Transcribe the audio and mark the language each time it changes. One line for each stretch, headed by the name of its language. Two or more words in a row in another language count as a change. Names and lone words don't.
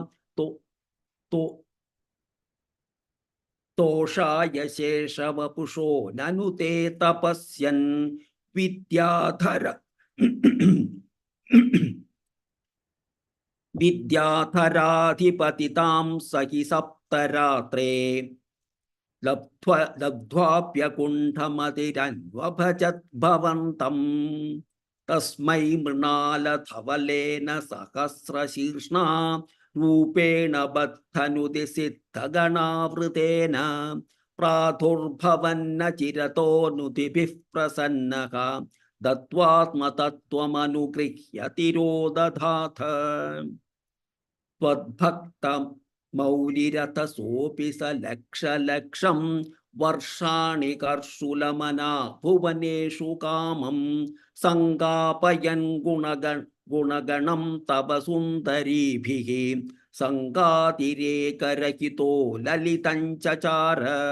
Sanskrit: तोषाय शेषवपुषो ननु ते तपस्यन् विद्याधर विद्याधराधिपतितां सहि सप्तरात्रे लब्ध्वाप्यकुण्ठमतिरन्वभजत् भवन्तं തസ്മൈ മൃണാല ധവലേന സഹസ്രശീർഷ്ണ രൂപേണ ബദ്ധനുതി സിദ്ധഗണാവൃതേന പ്രാദുർഭവന്ന ചിരതോനുതിഭിഃ പ്രസന്നഃ ദത്വാത്മതത്വമനുഗൃഹ്യ തിരോദധാഥ ത്വദ്ഭക്തം മൗലിരഥസോऽപി സ ലക്ഷലക്ഷം വർഷാണി കർഷുലമനാ ഭുവനേഷു കാമം സംഗാപയൻ ഗുണഗണം തവ സുന്ദരീഭിഃ സംഗാതിരേകരഹിതോ ലളിതം ചചാര